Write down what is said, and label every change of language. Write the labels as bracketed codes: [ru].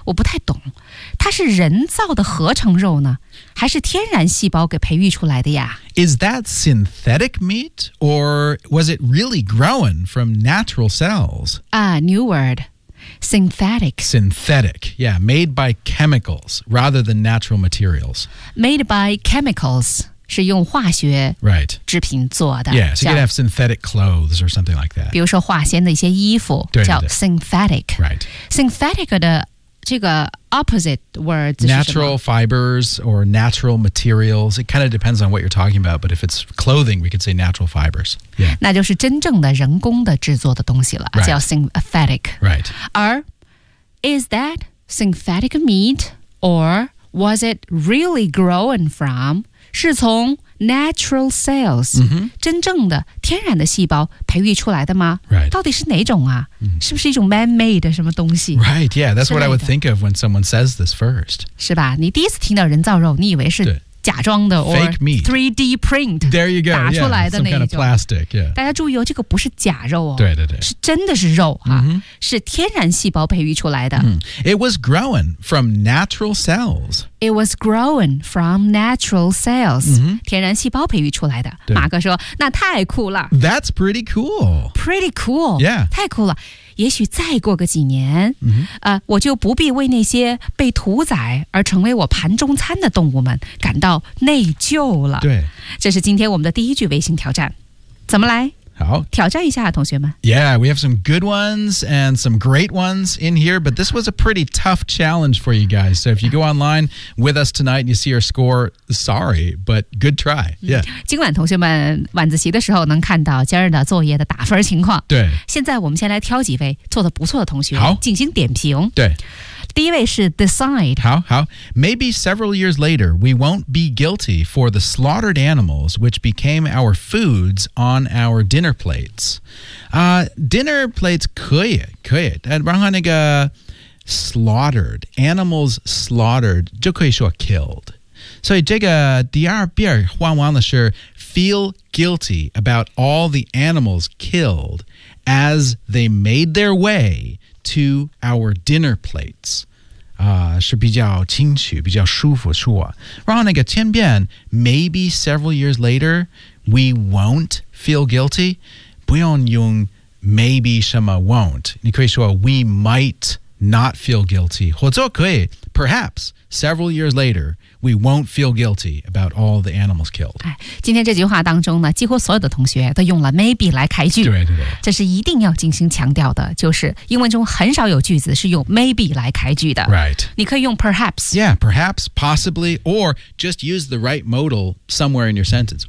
[zh] 我不太懂它是人造的合成肉呢还是天然细胞给培育出来的呀 [en] Is that synthetic meat or was it really grown from natural cells new wordSynthetic, yeah, made by chemicals rather than natural materials. Made by chemicals [zh] 是用化学 [en] right [zh] 制品做的 [en] Yeah, so you can have synthetic clothes or something like that. [zh] 比如说化纤的一些衣服叫 synthetic. [en] Right. Synthetic [zh] 的这个 [en] opposite words natural fibers or natural materials. It kind of depends on what you're talking about, but if it's clothing, we could say natural fibers. Yeah. [zh] 那就是真正的人工的制作的东西了、 [en] right. 叫 synthetic. Right. 而 is that synthetic meat or was it really grown from? [zh] 是从 [en] natural cells,、 mm-hmm. [zh] 真正的天然的细胞培育出来的吗 [en] Right. [zh] 到底是哪种啊是不是一种 man-made 的什么东西 [en] Right, yeah, that's what I would think of when someone says this first. [zh] 是吧你第一次听到人造肉你以为是假装的 [en] or Fake meat. 3D print. There you go. [zh] 打出来的那一种。 [en] Some kind of plastic, yeah. [zh] 大家注意哦这个不是假肉哦。对对对。是真的是肉啊、 [en] mm-hmm. [zh] 是天然细胞培育出来的。 [en] It was grown from natural cells. It was grown from natural cells.、 Mm-hmm. [zh] 天然细胞培育出来的。马克说那太酷了。 [en] That's pretty cool. Pretty cool. Yeah. [zh] 太酷了。也许再过个几年、 [en] mm-hmm. [zh] 我就不必为那些被屠宰而成为我盘中餐的动物们感到内疚了。对。这是今天我们的第一句微信挑战。怎么来好。挑战一下同学们。 [en] Yeah, we have some good ones and some great ones in here, but this was a pretty tough challenge for you guys. So if you go online with us tonight and you see our score, sorry, but good try. Yeah. [zh] 今晚同学们晚自习的时候能看到今儿的作业的打分情况。对。现在我们先来挑几位做得不错的同学好进行点评。对。第一位是 decide. 好好。 [en] Maybe several years later, we won't be guilty for the slaughtered animals which became our foods on our dinner plates.、dinner plates [zh] 可以。然后那个 slaughtered, [en] animals slaughtered, [zh] 就可以说 killed. 所以这个第二遍换完了是 [en] feel guilty about all the animals killed as they made their way. To our dinner plates、 [zh] 是比较清楚比较舒服说然后那个 [en] 前边 Maybe several years later We won't feel guilty 不用用 Maybe 什么 won't [zh] 你可以说 [en] We might not feel guilty [zh] 或者可以 [en] Perhaps several years later we won't feel guilty about all the animals killed. [zh] 今天这句话当中呢，几乎所有的同学都用了 maybe 来开句。对对对，这是一定要精心强调的，就是英文中很少有句子是用 maybe 来开句的。 [en] Right. [zh] 你可以用 perhaps. [en] Yeah, perhaps, possibly, or just use the right modal somewhere in your sentence.